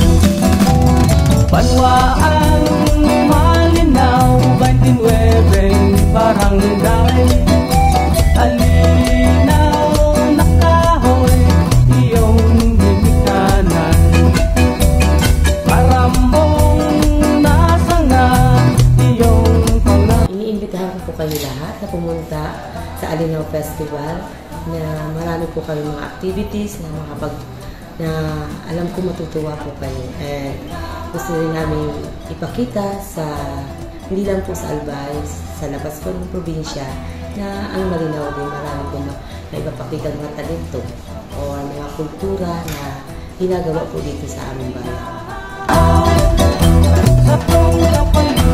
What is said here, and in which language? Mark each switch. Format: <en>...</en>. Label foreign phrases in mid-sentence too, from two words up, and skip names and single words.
<bik>Banwa ang malinaw, 29 barangay, alinaw na kahoy, iyong ginikanan. Marambong nasanga, iyong pangalan.</bik> <tl>Iniimbitahan ko kayo lahat na pumunta sa Alinaw Festival, na marami po kami mga activities na alam ko matutuwa po kayo. And gusto rin namin ipakita hindi lang po sa Albay, sa labas po ng probinsya, na ang Malinaw din marami po na ipapakita mga talento o mga kultura na ginagawa po dito sa aming bayan.</tl>